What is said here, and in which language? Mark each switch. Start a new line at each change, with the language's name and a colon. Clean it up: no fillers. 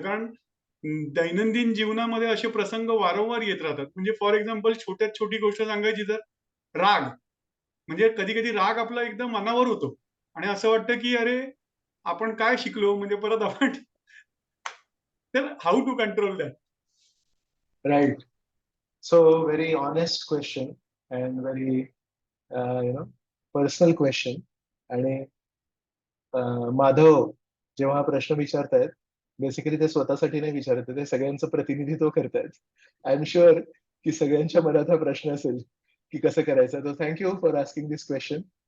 Marathi: कारण दैनंदिन जीवनामध्ये असे प्रसंग वारंवार येत राहतात. म्हणजे
English: for example
Marathi: छोट्यात छोटी गोष्ट सांगायची तर राग, म्हणजे कधी कधी राग आपला एकदम मनावर होतो आणि असं वाटतं की अरे आपण काय शिकलो म्हणजे परत आपण तर
English: How to control that. Right. So very honest question and very personal question.
Marathi: आणि माधव जेव्हा हा प्रश्न विचारतायत बेसिकली ते स्वतःसाठी नाही विचारत ते सगळ्यांचं प्रतिनिधित्व करतायत.
English: I am sure
Marathi: की सगळ्यांच्या मनात हा प्रश्न असेल की कसं करायचं.
English: तर thank you for asking this question.